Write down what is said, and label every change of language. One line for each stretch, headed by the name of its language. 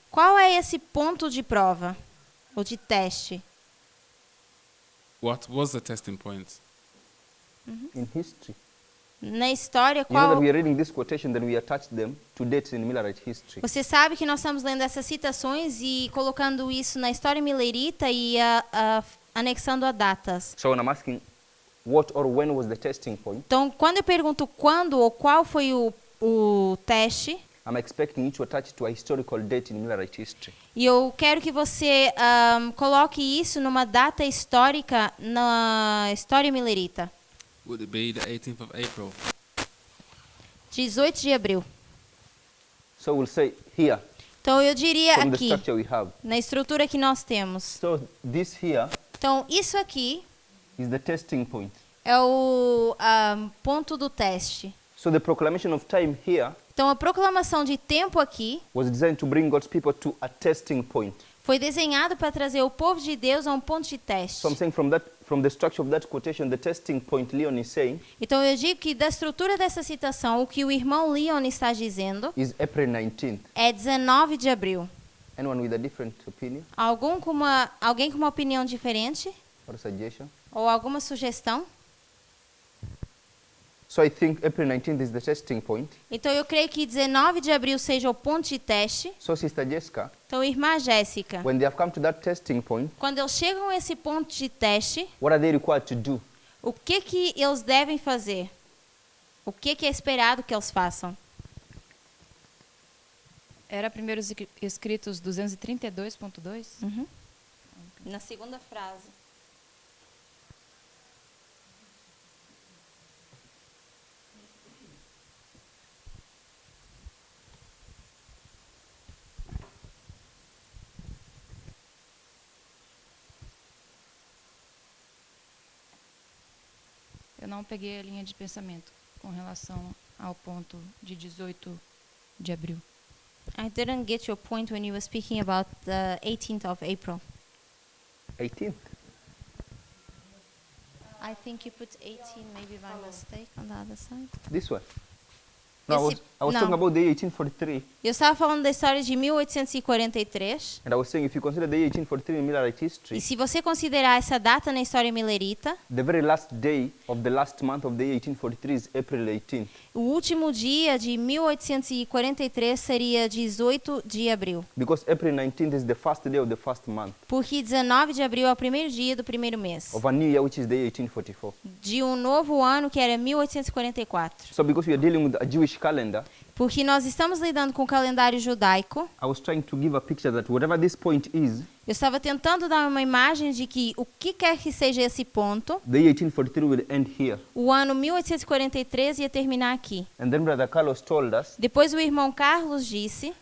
Portuguese: Qual é esse ponto de prova ou de teste?
English: What was the testing point? In history.
Portuguese: Na história,
English: You know that
Portuguese: qual...
English: we are reading this quotation, then we attach them to dates in Millerite history.
Portuguese: Você sabe que nós estamos lendo essas citações e colocando isso na história milerita e anexando a datas.
English: So when I'm asking what or when was the testing point,
Portuguese: Então, quando eu pergunto quando ou qual foi o teste,
English: I'm expecting you to attach to a historical date in Millerite history.
Portuguese: e eu quero que você coloque isso numa data histórica na história milerita.
English: Would it be the 18th of April?
Portuguese: 18 de abril.
English: So we'll say here,
Portuguese: Então, eu diria
English: from the
Portuguese: aqui,
English: structure we have.
Portuguese: na estrutura que nós temos.
English: So this here
Portuguese: Então, isso aqui
English: is the testing point.
Portuguese: é o ponto do teste.
English: So the proclamation of time here
Portuguese: Então, a proclamação de tempo aqui
English: was designed to bring God's people to a testing point.
Portuguese: foi desenhado para trazer o povo de Deus a um ponto de teste.
English: So I'm saying from the structure of that quotation, the testing point Leon is saying
Portuguese: Então, eu digo que da estrutura dessa citação, o que o irmão Leon está dizendo
English: is April 19th.
Portuguese: é 19 de abril.
English: Anyone with a different opinion
Portuguese: Alguém com uma opinião diferente?
English: or a suggestion?
Portuguese: Ou alguma sugestão?
English: So I think April 19th is the testing point.
Portuguese: Então, eu creio que 19 de abril seja o ponto de teste.
English: So Sister Jessica,
Portuguese: Então, irmã Jéssica,
English: when they have come to that testing point,
Portuguese: quando eles chegam a esse ponto de teste,
English: what are they required to do?
Portuguese: o que eles devem fazer? O que é esperado que eles façam? Era Primeiros Escritos 232.2? Na segunda frase. Eu não peguei a linha de pensamento com relação ao ponto de 18 de abril.
English: I didn't get your point when you were speaking about the 18th of April. 18th. I think you put 18 maybe by mistake on the other side. This one. No,
Portuguese: Esse-
English: I was
Portuguese: não.
English: talking about the year 1843.
Portuguese: Eu estava falando da história de 1843.
English: And I was saying if you consider the year 1843 in Millerite history,
Portuguese: E se você considerar essa data na história milerita,
English: the very last day of the last month of the year 1843 is April 18th.
Portuguese: o último dia de 1843 seria 18 de abril.
English: Because April 19th is the first day of the first month
Portuguese: Porque 19 de abril é o primeiro dia do primeiro mês.
English: of a new year, which is the year 1844.
Portuguese: De um novo ano que era 1844.
English: So because we are dealing with a Jewish calendar,
Portuguese: Porque nós estamos lidando com o calendário judaico,
English: I was trying to give a picture that whatever this point is,
Portuguese: eu estava tentando dar uma imagem de que o que quer que seja esse ponto,
English: the year 1843 will end here.
Portuguese: o ano 1843 ia terminar aqui.
English: And then Brother Carlos told us
Portuguese: Depois o irmão Carlos disse